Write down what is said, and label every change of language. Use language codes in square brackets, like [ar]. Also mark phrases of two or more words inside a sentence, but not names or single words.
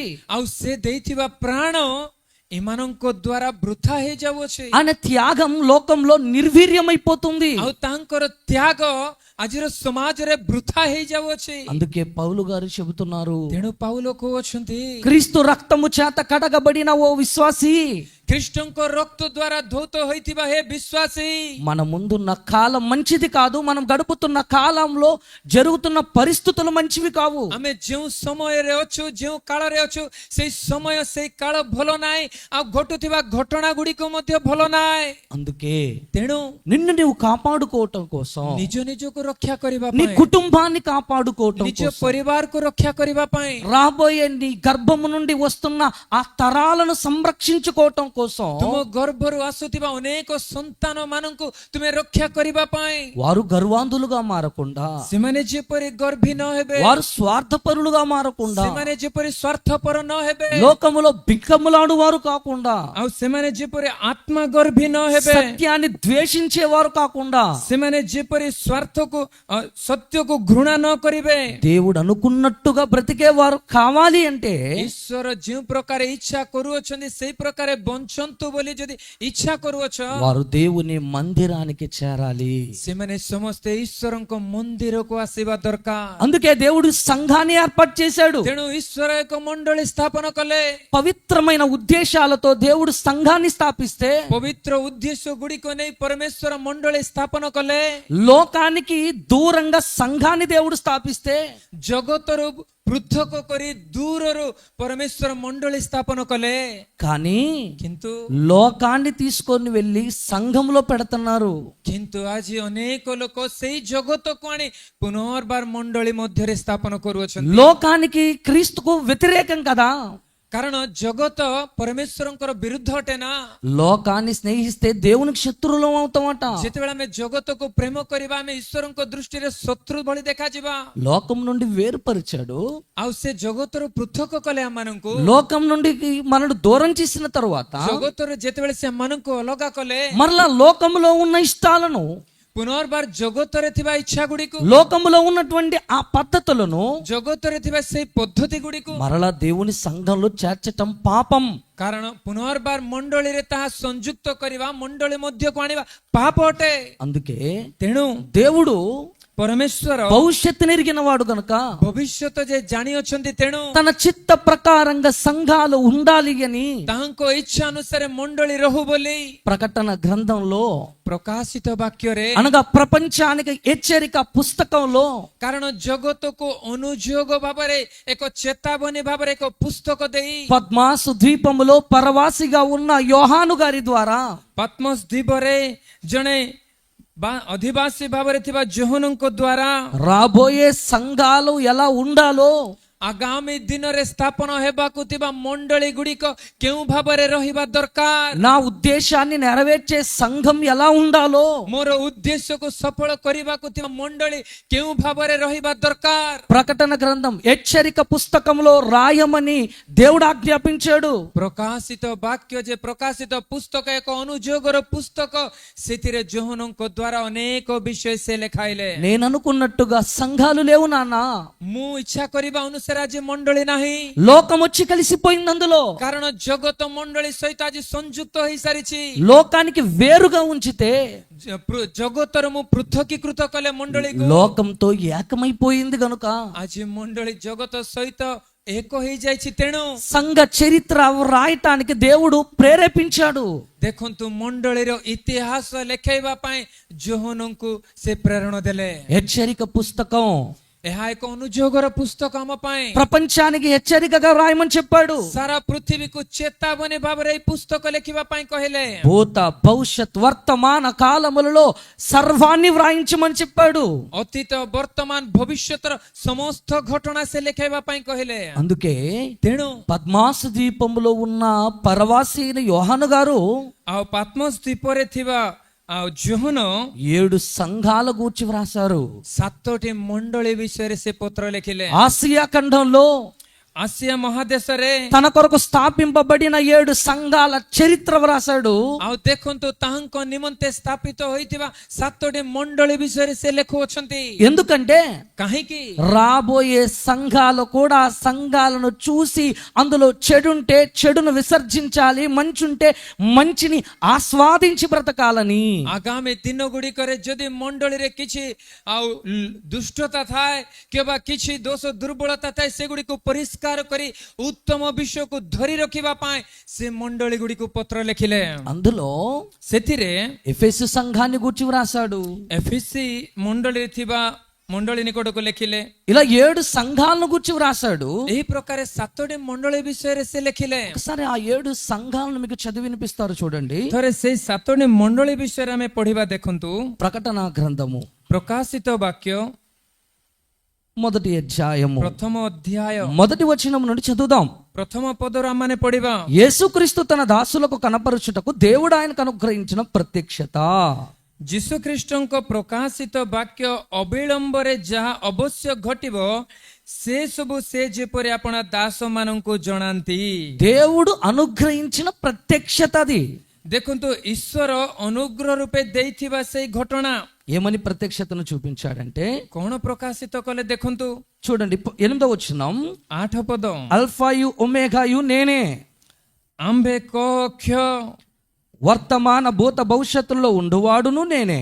[or] ଆଉ ସେ ଦେଇଥିବା ପ୍ରାଣ ଏମାନଙ୍କ ଦ୍ୱାରା ବୃଥା ହେଇଯାଉଅଛି। [te] ఆయన త్యాగం లోకంలో నిర్వీర్యమైపోతుంది. [or] ଆଉ ତାଙ୍କର ତ୍ୟାଗ ଆଜିର ସମାଜରେ ବୃଥା ହେଇଯାଉଅଛି। [te] అందుకే పౌలు గారు చెబుతున్నారు, [or] ତେଣୁ ପାଉଲ କହୁଅଛନ୍ତି, [te] క్రీస్తు రక్తము చేత కడగబడిన ఓ విశ్వాసి, [or] ଖ୍ରୀଷ୍ଟଙ୍କ ରକ୍ତ ଦ୍ୱାରା ଧୌତ ହୋଇଥିବା ହେ ବିଶ୍ୱାସୀ, [te] మన ముందున్న కాలం మంచిది కాదు, మనం గడుపుతున్న కాలంలో జరుగుతున్న పరిస్థితులు మంచివి కావు. [or] ଆମେ ଯେଉଁ ସମୟରେ ଅଛୁ, ଯେଉଁ କାଳରେ ଅଛୁ, ସେଇ ସମୟ ସେଇ କାଳ ଭଲ ନାହିଁ, ଆଉ ଘଟୁଥିବା ଘଟଣା ଗୁଡ଼ିକ ମଧ୍ୟ ଭଲ ନାହିଁ। [te] అందుకే [or] ତେଣୁ [te] నిన్ను నువ్వు కాపాడుకోవటం కోసం, [or] ନିଜ ନିଜକୁ ରକ୍ଷା କରିବା [te] నీ [or] ପାଇଁ, [te] కుటుంబాన్ని కాపాడుకోవటం [or] ନିଜ [te] కోసం, [or] ପରିବାରକୁ ରକ୍ଷା କରିବା ପାଇଁ, [te] రాబోయే నీ గర్భము నుండి వస్తున్న ఆ తరాలను సంరక్షించుకోవటం కోసం [or] ତୁମ ଗର୍ଭରୁ ଆସୁଥିବା ଅନେକ ସନ୍ତାନ ମାନଙ୍କୁ ତୁମେ ରକ୍ଷା କରିବା ପାଇଁ, [te] వారు గర్వాంధులుగా మారకుండా, [or] ସେମାନେ ଯେପରି ଗର୍ଭୀ ନ ହେବେ, [te] వారు స్వార్థపరులుగా మారకుండా, [or] ସେମାନେ ଯେପରି ସ୍ୱାର୍ଥପର ନ ହେବେ, [te] లోకములో బిక్కములాడు వారు కాకుండా, [or] ଆଉ ସେମାନେ ଯେପରି ଆତ୍ମା ଗର୍ଭୀ ନ ହେବେ, [te] సత్యాన్ని ద్వేషించేవారు కాకుండా, [or] ସେମାନେ ଯେପରି ସତ୍ୟକୁ ଘୃଣା ନ କରିବେ, [te] దేవుడు అనుకున్నట్టుగా బ్రతికేవారు కావాలి అంటే [or] ଈଶ୍ୱର ଯେଉଁ ପ୍ରକାର ଇଚ୍ଛା କରୁଅଛନ୍ତି ସେଇ ପ୍ରକାର ବଞ୍ଚନ୍ତୁ ବୋଲି ଯଦି ଇଚ୍ଛା କରୁଅଛ, [te] వారు దేవుని మందిరానికి చేరాలి. [or] ସେମାନେ ସମସ୍ତେ ଈଶ୍ୱରଙ୍କ ମନ୍ଦିରକୁ ଆସିବା ଦରକାର। [te] అందుకే దేవుడు సంఘాన్ని ఏర్పాటు చేశాడు. [or] ତେଣୁ ଈଶ୍ୱର ଏକ ମଣ୍ଡଳୀ ସ୍ଥାପନ କଲେ। [te] పవిత్రమైన ఉద్దేశాలతో దేవుడు సంఘాన్ని స్థాపిస్తే, [or] ପବିତ୍ର ଉଦ୍ଦେଶ୍ୟ ଗୁଡ଼ିକ ନେଇ ପରମେଶ୍ୱର ମଣ୍ଡଳୀ ସ୍ଥାପନ କଲେ। [te] లోకానికి దూరంగా సంఘాన్ని దేవుడు స్థాపిస్తే, [or] ଜଗତରୁ ପୃଥକ କରି ଦୂରରୁ ପରମେଶ୍ୱର ମଣ୍ଡଳୀ ସ୍ଥାପନ କଲେ। [te] కానీ [or] କିନ୍ତୁ [te] లోకాన్ని తీసుకొని వెళ్ళి సంఘంలో పెడుతున్నారు. [or] ଆଜି ଅନେକ ଲୋକ ସେଇ ଜଗତକୁ ଆଣି ପୁନର୍ବାର ମଣ୍ଡଳୀ ମଧ୍ୟରେ ସ୍ଥାପନ କରୁଅଛନ୍ତି। [te] లోకానికి క్రీస్తుకు వ్యతిరేకం కదా. [or] କାରଣ ଜଗତ ପରମେଶ୍ୱରଙ୍କର ବିରୁଦ୍ଧ ଅଟେ ନା। [te] లోకాన్ని స్నేహిస్తే దేవునికి శత్రువులం అవుతామట. [or] ଯେତେବେଳେ ଆମେ ଜଗତକୁ ପ୍ରେମ କରିବା, ଆମେ ଈଶ୍ୱରଙ୍କ ଦୃଷ୍ଟିରେ ଶତ୍ରୁ ଭଳି ଦେଖାଯିବା। [te] లోకం నుండి వేరుపరిచాడు. [or] ଆଉ ସେ ଜଗତରୁ ପୃଥକ କଲେ ଆମମାନଙ୍କୁ। [te] లోకం నుండి మనను దూరం చేసిన తరువాత [or] ଜଗତରୁ ଯେତେବେଳେ ସେ ଆମମାନଙ୍କୁ ଅଲଗା କଲେ, [te] మరలా లోకంలో ఉన్న ఇష్టాలను, [or] ପୁନର୍ବାର ଜଗତରେ ଥିବା ଇଚ୍ଛା ଗୁଡ଼ିକୁ, [te] లోకములో ఉన్నటువంటి ఆ పద్ధతులను [or] ଜଗତରେ ଥିବା ସେଇ ପଦ୍ଧତି ଗୁଡ଼ିକୁ [te] మరలా దేవుని సంఘంలో చేర్చటం పాపం. [or] କାରଣ ପୁନର୍ବାର ମଣ୍ଡଳୀରେ ତାହା ସଂଯୁକ୍ତ କରିବା, ମଣ୍ଡଳୀ ମଧ୍ୟକୁ ଆଣିବା ପାପ ଅଟେ। [te] అందుకే [or] ତେଣୁ [te] దేవుడు [or] ପରମେଶ୍ୱର [te] భవిష్యత్తుని ఎరిగిన వాడు గనుక [or] ଭବିଷ୍ୟତ ଯେ ଜାଣି ଅଛନ୍ତି, ତେଣୁ [te] తన చిత్త ప్రకారంగా సంఘాలు ఉండాలి అని [or] ତାଙ୍କ ଇଚ୍ଛା ଅନୁସାରେ ମଣ୍ଡଳୀ ରହୁ ବୋଲି [te] ప్రకటన గ్రంథంలో, [or] ପ୍ରକାଶିତ ବାକ୍ୟରେ, [te] అనగా ప్రపంచానికి హెచ్చరిక పుస్తకంలో [or] କାରଣ ଜଗତକୁ ଅନୁଯୋଗ ଭାବରେ ଏକ ଚେତାବନୀ ଭାବରେ ଏକ ପୁସ୍ତକ ଦେଇ [te] పద్మాసు ద్వీపములో పరవాసిగా ఉన్న యోహాను గారి ద్వారా [or] ପଦ୍ମସ୍ ଦ୍ୱୀପରେ ଜଣେ ଅଧିବାସୀ ଭାବରେ ଥିବା ଯୋହନଙ୍କ ଦ୍ୱାରା [te] రాబోయే సంఘాలు ఎలా ఉండాలో, [or] ଆଗାମୀ ଦିନରେ ସ୍ଥାପନ ହେବାକୁ ଥିବା ମଣ୍ଡଳୀ ଗୁଡ଼ିକ କେଉଁ ଭାବରେ ରହିବା ଦରକାର, [te] నా ఉద్దేశాన్ని నెరవేర్చే సంఘం ఎలా ఉండాలో, [or] ମୋର ଉଦ୍ଦେଶ୍ୟକୁ ସଫଳ କରିବାକୁ ଥିବା ମଣ୍ଡଳୀ କେଉଁ ଭାବରେ ରହିବା ଦରକାର, [te] ప్రకటన గ్రంథం హెచ్చరిక పుస్తకంలో రాయమని దేవుడు ఆజ్ఞాపించాడు. [or] ପ୍ରକାଶିତ ବାକ୍ୟ ଯେ ପ୍ରକାଶିତ ପୁସ୍ତକ ଏକ ଅନୁଯୋଗର ପୁସ୍ତକ, ସେଥିରେ ଯୋହନଙ୍କ ଦ୍ୱାରା ଅନେକ ବିଷୟ ସେ ଲେଖାଇଲେ। [te] నేను అనుకున్నట్టుగా సంఘాలు లేవు నాన్న. [or] ମୁଁ ଇଚ୍ଛା କରିବା ଅନୁସାରେ ଆଜି ମଣ୍ଡଳୀ ନାହିଁ, [te] లోకం వచ్చి కలిసిపోయింది అందులో. [or] କାରଣ ଜଗତ ମଣ୍ଡଳୀ ସହିତ ଆଜି ସଂଯୁକ୍ତ ହେଇସାରିଛି। [te] లోకానికి వేరుగా ఉంచితే [or] ଜଗତର ମୁଁ ପୃଥକୀକୃତ କଲେ ମଣ୍ଡଳୀକୁ, [te] లోకంతో ఏకమైపోయింది గనుక [or] ଆଜି ମଣ୍ଡଳୀ ଜଗତ ସହିତ ଏକ ହେଇଯାଇଛି। ତେଣୁ [te] సంఘ చరిత్ర రాయటానికి దేవుడు ప్రేరేపించాడు. [or] ଦେଖନ୍ତୁ, ମଣ୍ଡଳୀର ଇତିହାସ ଲେଖାଇବା ପାଇଁ ଯୋହନଙ୍କୁ ସେ ପ୍ରେରଣା ଦେଲେ। [te] హెచ్చరిక పుస్తకం [or] ଏହା ଏକ ଅନୁଯୋଗର ପୁସ୍ତକ ଆମ ପାଇଁ। [te] ప్రపంచానికి హెచ్చరికగా రాయమని చెప్పాడు. [or] ସାରା ପୃଥିବୀକୁ ଚେତାବନୀ ଭାବରେ ଏହି ପୁସ୍ତକ ଲେଖିବା ପାଇଁ କହିଲେ। [te] భూత భవిష్యత్ వర్తమాన కాలములలో సర్వాన్ని వ్రాయించమని చెప్పాడు. [or] ଅତୀତ ବର୍ତ୍ତମାନ ଭବିଷ୍ୟତର ସମସ୍ତ ଘଟଣା ସେ ଲେଖାଇବା ପାଇଁ କହିଲେ। [te] అందుకే [or] ତେଣୁ [te] పద్మాసు ద్వీపములో ఉన్న పరవాసి అయిన యోహాను గారు [or] ଆଉ ପାତ୍ମୋସ ଦ୍ୱୀପରେ ଥିବା ଆଉ ଜୋହନ [te] 7 సంఘాల గూర్చి వ్రాసారు. [or] 7ଟି ମଣ୍ଡଳୀ ବିଷୟରେ ସେ ପତ୍ର ଲେଖିଲେ। [te] ఆసియా ఖండంలో [or] ଆସିଆ ମହାଦେଶରେ [te] తన కొరకు స్థాపింపబడిన 7 సంఘాల చరిత్ర వ్రాసాడు. [or] ଆଉ ଦେଖନ୍ତୁ ତାହାଙ୍କ ନିମନ୍ତେ ସ୍ଥାପିତ ହୋଇଥିବା 7ଟି ମଣ୍ଡଳୀ ବିଷୟରେ ସେ ଲେଖୁଅଛନ୍ତି। [te] ఎందుకంటే [or] କାହିଁକି? [te] రాబోయే సంఘాలు కూడా సంఘాలను చూసి అందులో చెడుంటే చెడును విసర్జించాలి, మంచుంటే మంచిని ఆస్వాదించి బ్రతకాలని. [or] ଆଗାମୀ ଦିନ ଗୁଡ଼ିକରେ ଯଦି ମଣ୍ଡଳୀରେ କିଛି ଆଉ ଦୁଷ୍ଟତା ଥାଏ କିମ୍ବା କିଛି ଦୋଷ ଦୁର୍ବଳତା ଥାଏ ସେଗୁଡ଼ିକୁ ପରିଷ୍କାର କରି ଉତ୍ତମ ବିଷୟକୁ ଧରି ରଖିବା ପାଇଁ ସେ ମଣ୍ଡଳୀ ଗୁଡ଼ିକୁ ପତ୍ର ଲେଖିଲେ। [te] అందులో [or] ସେଥିରେ [te] ఎఫెసు సంఘాన్ని గూర్చి వ్రాసాడు. [or] ଏଫିସି ମଣ୍ଡଳୀରେ ଥିବା ମଣ୍ଡଳୀ ନିକଟକୁ ଲେଖିଲେ। [te] ఇలా 7 సంఘాలను గూర్చి వ్రాసాడు. [or] ଏହି ପ୍ରକାର 7ଟି ମଣ୍ଡଳୀ ବିଷୟରେ ସେ ଲେଖିଲେ। [te] ఒకసారి ఆ 7 సంఘాలను మీకు చదివి వినిపిస్తారు చూడండి. [or] ଥରେ ସେଇ 7ଟି ମଣ୍ଡଳୀ ବିଷୟରେ ଆମେ ପଢିବା। ଦେଖନ୍ତୁ [te] ప్రకటన గ్రంథము [or] ପ୍ରକାଶିତ ବାକ୍ୟ [te] మొదటి అధ్యాయము [or] ପ୍ରଥମ ଅଧ୍ୟାୟ [te] మొదటి వచనం నుండి చదువుదాం. [or] ପ୍ରଥମ ପଦରୁ ଆମମାନେ ପଢିବା। [te] యేసుక్రీస్తు తన దాసులకు కనపరుచుటకు దేవుడు ఆయనకు అనుగ్రహించిన ప్రత్యక్షత. [or] ଯୀଶୁଖ୍ରୀଷ୍ଟଙ୍କ ପ୍ରକାଶିତ ବାକ୍ୟ ଅବିଳମ୍ବରେ ଯାହା ଅବଶ୍ୟ ଘଟିବ ସେ ସବୁ ସେ ଯେପରି ଆପଣା ଦାସ ମାନଙ୍କୁ ଜଣାନ୍ତି। [te] దేవుడు అనుగ్రహించిన ప్రత్యక్షత అది. [or] ଦେଖନ୍ତୁ ଈଶ୍ୱର ଅନୁଗ୍ରହ ରୂପେ ଦେଇଥିବା ସେଇ ଘଟଣା [te] ఏమని ప్రత్యక్షతను చూపించాడంటే [or] କଣ ପ୍ରକାଶିତ କଲେ ଦେଖନ୍ତୁ। [te] చూడండి 8వ వచనం. [or] 8 ପଦ [te] అల్ఫాయు ఒమేగాయు నేనే, [or] ଆମ୍ଭେ କ କ୍ଷୟ [te] వర్తమాన భూత భవిష్యత్తులో ఉండువాడును నేనే